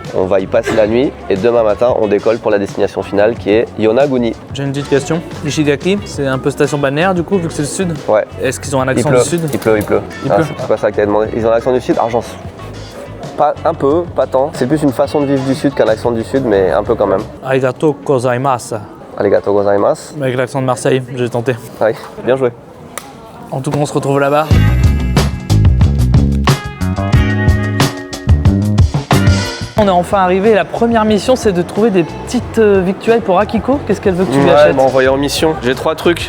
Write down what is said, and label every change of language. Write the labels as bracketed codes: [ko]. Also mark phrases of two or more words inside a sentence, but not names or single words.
[fr] On va y passer la nuit et demain matin, on décolle pour la destination finale qui est Yonaguni. J'ai une petite question. Ishigaki, c'est un peu station balnéaire du coup, vu que c'est le sud. Ouais, Est-ce qu'ils ont un il accent pleut, du sud? il pleut. Il pleut. C'est pas ça que t'as demandé. Ils ont l'accent du sud, Argence. Pas un peu, pas tant. C'est plus une façon de vivre du sud qu'un accent du sud, mais un peu quand même. [ja] ありがとうございます. ありがとうございます. [fr] Avec l'accent de Marseille, j'ai tenté. Ouais, bien joué. En tout cas, on se retrouve là-bas. On est enfin arrivé. La première mission, c'est de trouver des petites victuailles pour Akiko. Qu'est-ce qu'elle veut que tu lui Ouais, achètes? m'a envoyé en mission. J'ai 3 trucs.